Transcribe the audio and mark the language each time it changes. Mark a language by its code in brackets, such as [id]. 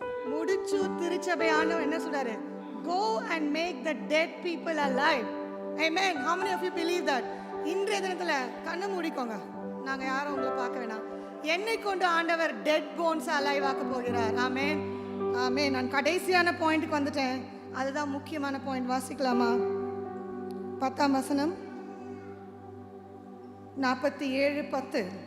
[ta] முடிச்சூர் திருச்சபை ஆண்டவர் என்ன சொல்றாரு? [en] Go and make the dead people alive. Amen. How many of you believe that? [ta] இன்றைய தினத்துல கண்ணை மூடிக்கோங்க. நாங்க யாரும் உங்களை பார்க்க வேணாம். என்னை கொண்டு ஆண்டவர் [en] dead bones alive [ta] ஆக்க போகிறார். ஆமென். ஆமென். நான் கடைசியான பாயிண்ட்க்கு வந்துட்டேன். அதுதான் முக்கியமான பாயிண்ட். வாசிக்கலாமா? 10ஆம் வசனம் 47:10.